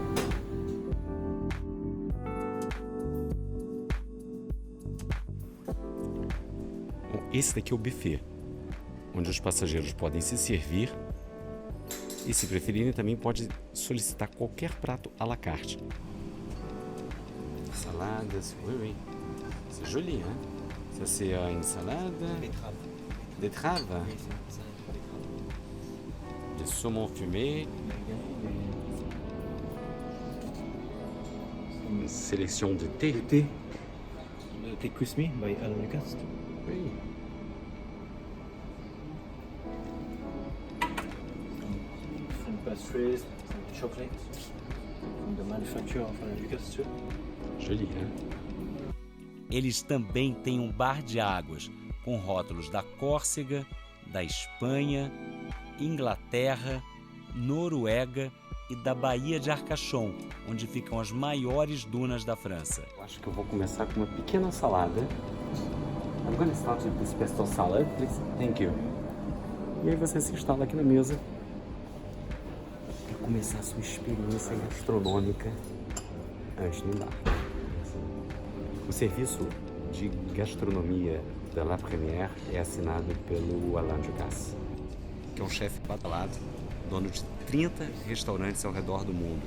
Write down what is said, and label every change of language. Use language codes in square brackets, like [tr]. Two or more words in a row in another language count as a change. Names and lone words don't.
[pt] Bom, esse daqui é o buffet, onde os passageiros podem se servir e, se preferirem, também pode solicitar qualquer prato à la carte. [fr] Saladas, oui, oui. C'est joli, hein? Ça c'est une salade. Betterave. Des saumons fumés. Une sélection de thé. Le thé. Le thé Kusmi by Alain Ducasse. Oui. [en] Some pastries, some chocolate. From the manufacturer of Alain Ducasse too. [fr] Joli, hein? [pt] Eles também têm um bar de águas, com rótulos da Córcega, da Espanha, Inglaterra, Noruega e da Baía de Arcachon, onde ficam as maiores dunas da França. Eu acho que eu vou começar com uma pequena salada. [en] I'm gonna start with this pesto salad, please. Thank you. [pt] E aí você se instala aqui na mesa para começar a sua experiência gastronômica antes do embarque. O serviço de gastronomia da La Première é assinado pelo Alain Ducasse, que é um chefe badalado, dono de 30 restaurantes ao redor do mundo.